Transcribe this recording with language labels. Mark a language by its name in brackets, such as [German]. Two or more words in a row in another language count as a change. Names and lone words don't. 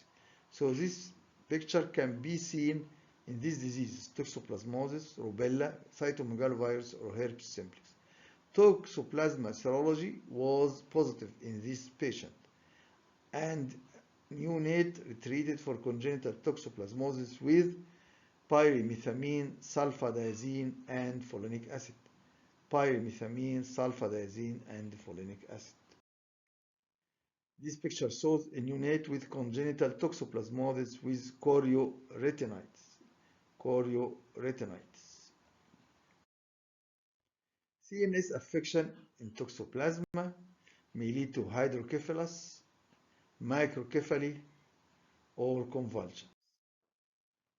[English] So this picture can be seen in these diseases: toxoplasmosis, rubella, cytomegalovirus, or herpes simplex. Toxoplasma serology was positive in this patient, and neonate treated for congenital toxoplasmosis with pyrimethamine, sulfadiazine, and folinic acid. Pyrimethamine, sulfadiazine, and folinic acid. This picture shows a neonate with congenital toxoplasmosis with chorioretinitis. CNS affection in Toxoplasma may lead to hydrocephalus, microcephaly, or convulsions.